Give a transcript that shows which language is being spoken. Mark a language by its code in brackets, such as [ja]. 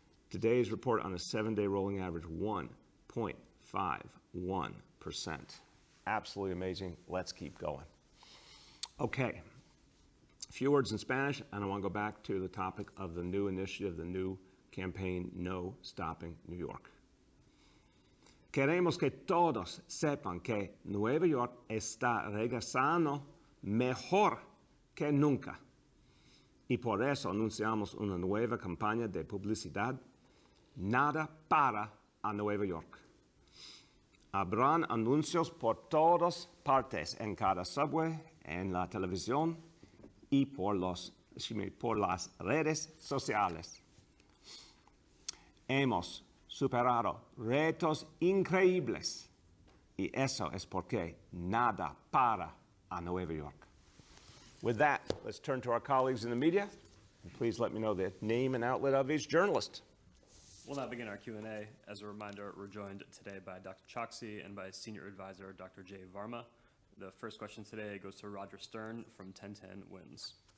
[en] Today's report on a 7-day rolling average, 1.51%. Absolutely amazing. Let's keep going. Okay, a few words in Spanish, and I want to go back to the topic of the new initiative, the new campaign, No Stopping New York. [es] Queremos que todos sepan que Nueva York está regresando mejor que nunca. Y por eso anunciamos una nueva campaña de publicidad, Nada para a Nueva York. Habrán anuncios por todas partes, en cada subway, en la televisión y por las redes sociales. Hemos superado retos increíbles y eso es porque nada para a Nueva York. [en] With that, let's turn to our colleagues in the media. And please let me know the name and outlet of each journalist. We'll now begin our Q&A. As a reminder, we're joined today by Dr. Choksi and by Senior Advisor Dr. Jay Varma. The first question today goes to Roger Stern from 1010 Wins.